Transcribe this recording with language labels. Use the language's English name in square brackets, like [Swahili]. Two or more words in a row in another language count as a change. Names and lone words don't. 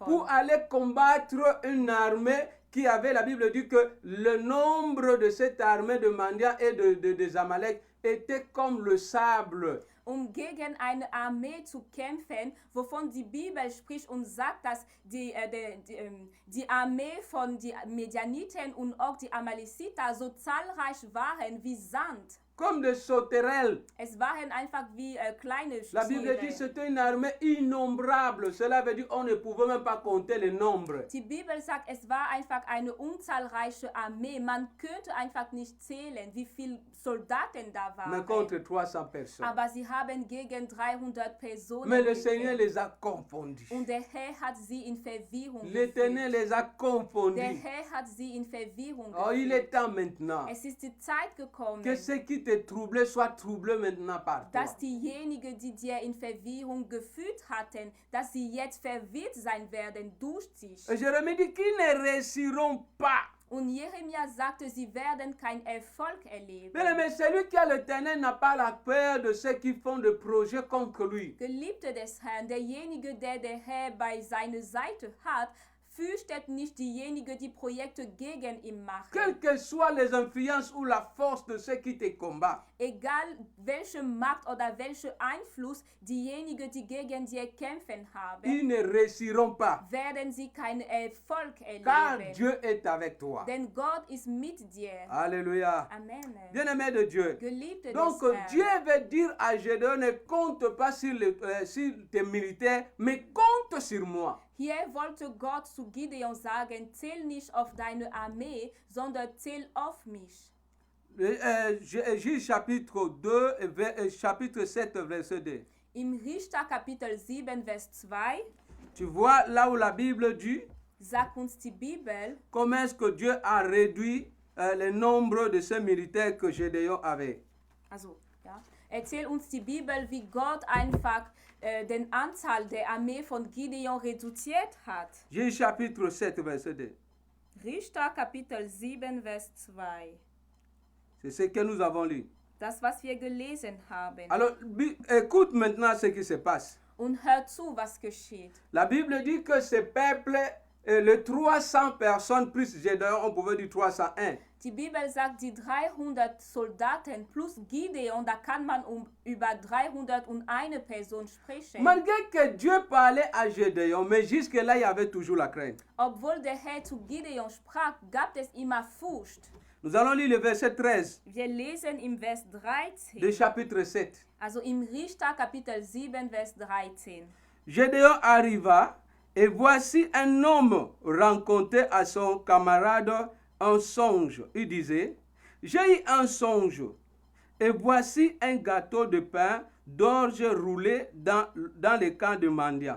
[French] Pour aller combattre une armée qui avait, la Bible dit que le nombre de cette armée de Mandia et des Amalek était comme le sable. [German] Gegen eine Armee zu kämpfen, wovon die Bibel spricht und sagt, dass die Armee von den Medianiten und auch die Amalekiter so zahlreich waren wie Sand. [French] Comme des sauterelles. [German] Es waren einfach wie kleine [French] La Bible dit que [German] Tiere. [French] c'était une armée innombrable. Cela veut dire qu'on ne pouvait même pas compter le nombre. [German] Die Bibel sagt, es war einfach eine unzahlreiche Armee. Man könnte einfach nicht zählen, wie viele Soldaten da [French] Mais [German] waren. [French] contre 300 personnes. [German] Aber sie haben gegen 300 Personen [French] Mais le [German] gekämpft. [French] Seigneur les a confondus. [German] Und der Herr hat sie in Verwirrung [French] L'Éternel [German] geführt. [French] les a confondus. [German] Der Herr hat sie in Verwirrung [French] Oh, il [German] geführt. [French] est temps maintenant [German] Es ist die Zeit gekommen, [French] que ce qui te troublait soit troublé maintenant par toi. [German] dass diejenigen, die dir in Verwirrung geführt hatten, dass sie jetzt verwirrt sein werden durch dich. [French] Et Jérémie dit qu'ils ne réussiront pas. [German] Und Jeremia sagte, sie werden keinen Erfolg erleben. [French] Mais celui qui a l'Éternel n'a pas la peur de ceux qui font des projets contre lui. [German] Geliebte des Herrn, derjenige, der Herr bei seiner Seite hat, fürchtet nicht diejenigen, die Projekte gegen ihn machen. [French] Quelles que soient les influences ou la force de ceux qui te combattent. [German] Egal welche Macht oder welcher Einfluss diejenigen, die gegen dir kämpfen haben, [French] Ils ne réussiront pas. [German] werden sie keinen Erfolg [French] Car [German] erleben. [French] Dieu est avec toi. [German] Denn Gott ist mit dir. [French] Alléluia. [German] Amen. [French] Bien-aimé de Dieu. [German] Geliebte [French] Donc [German] des Herrn. [French] Dieu veut dire à Gédéon, ne compte pas sur tes militaires, mais compte sur moi. [German] Hier wollte Gott zu Gideon sagen, zähl nicht auf deine Armee, sondern zähl auf mich. [French] Juge chapitre 2, chapitre 7, verset 2. [German] Im Richter Kapitel 7, Vers 2 [French] Tu vois là où la Bible dit [German] sagt uns die Bibel, [French] comment est-ce que Dieu a réduit le nombre de ces militaires que Gédéon avait. [German] also, ja, erzählt uns die Bibel, wie Gott einfach den Anzahl der Armee von Gideon reduziert hat. [French] Juge chapitre 7, verset 2. [German] Richter Kapitel 7, Vers 2. [French] C'est ce que nous avons lu. [German] Das, was wir gelesen haben. [French] Alors, écoute maintenant ce qui se passe. [German] Und hör zu, was geschieht. [French] La Bible dit que ce peuple, les 300 personnes plus Gédéon, on pouvait dire 301. [German] Die Bibel sagt, die 300 Soldaten plus Gideon, da kann man über 301 Person sprechen. [French] Malgré que Dieu parlait à Gédéon, mais jusque-là, il y avait toujours la crainte. [German] Obwohl der Herr zu Gideon sprach, gab es immer Furcht. [French] Nous allons lire le verset 13 [German] Wir lesen im Vers 13, [French] du chapitre 7. [German] also im Richter Kapitel 7, Vers 13. [French] Gédéon arriva, et voici un homme rencontré à son camarade un songe. Il disait, j'ai eu un songe, et voici un gâteau de pain d'orge roulé dans le camp de Mandia.